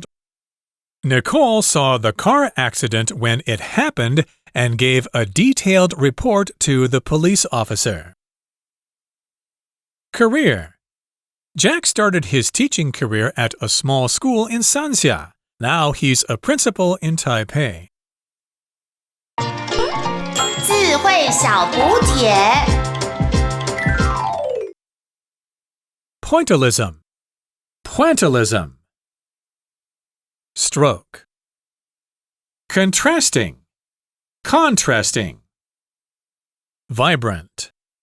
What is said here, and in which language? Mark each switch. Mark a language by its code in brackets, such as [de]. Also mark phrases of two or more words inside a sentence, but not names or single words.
[en] Nicole saw the car accident when it happened and gave a detailed report to the police officer. Career. Jack started his teaching career at a small school in Sanxia. Now he's a principal in Taipei. [zh] 智慧小补帖 [en] Pointillism. Pointillism. Stroke. Contrasting. Contrasting. Vibrant.